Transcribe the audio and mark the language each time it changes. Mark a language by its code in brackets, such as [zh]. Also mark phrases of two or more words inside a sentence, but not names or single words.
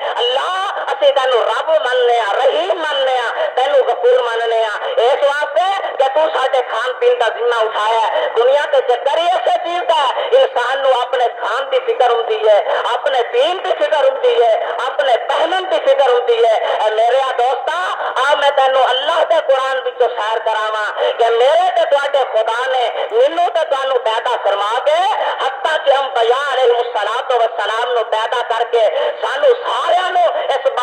[pa] اللہ اسی تینوں رب مننے ہاں، رحیم مننے ہاں، تینوں غفور مننے ہاں، اس واسطے کہ تو ساڈے کھان پین دا ذمہ اٹھایا ہے۔ دنیا تے چکر ہی ایسے چیز دا انسان نو اپنے کھان دی فکر ہوندی ہے، اپنے پین دی فکر ہوندی ہے، اپنے پہنن دی فکر ہوندی ہے۔ اے میرے دوستا آ میں تینوں اللہ دے قرآن وچوں سیر کراواں کہ میرے تے تواڈے خدا نے مینوں تے تانوں پیدا فرما کے حتیٰ کہ انبیاء [ar] علیہ الصلوۃ والسلام [pa] نو پیدا کر کے سانو سارے نو اے